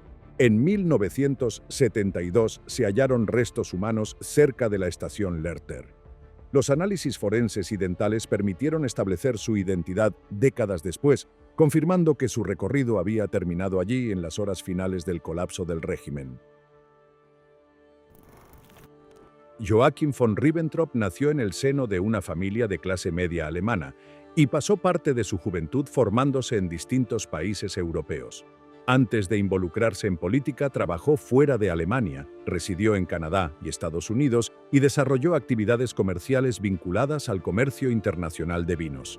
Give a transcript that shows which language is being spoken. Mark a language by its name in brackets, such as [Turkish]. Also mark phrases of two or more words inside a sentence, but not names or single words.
[Spanish] En 1972 se hallaron restos humanos cerca de la estación Lerter. Los análisis forenses y dentales permitieron establecer su identidad décadas después, confirmando que su recorrido había terminado allí en las horas finales del colapso del régimen. Joachim von Ribbentrop nació en el seno de una familia de clase media alemana y pasó parte de su juventud formándose en distintos países europeos. Antes de involucrarse en política, trabajó fuera de Alemania, residió en Canadá y Estados Unidos y desarrolló actividades comerciales vinculadas al comercio internacional de vinos.